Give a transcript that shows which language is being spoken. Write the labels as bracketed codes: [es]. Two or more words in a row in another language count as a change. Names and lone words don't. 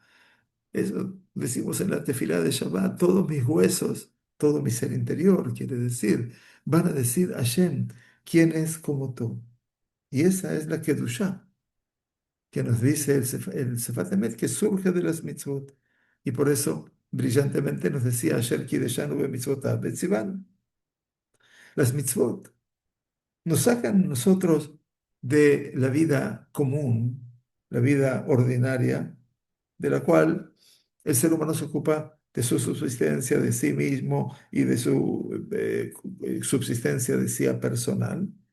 [es] Eso decimos en la tefilá de Shabbat, todos mis huesos, todo mi ser interior, quiere decir, van a decir Hashem, ¿quién es como tú? Y esa es la Kedushá, que nos dice el Sefat Emet, que surge de las mitzvot. Y por eso, brillantemente nos decía [he] אשר קדשנו במצוותיו וציוונו. [es] Las mitzvot nos sacan nosotros de la vida común, la vida ordinaria, de la cual el ser humano se ocupa de su subsistencia de sí mismo y de su subsistencia de sí personal,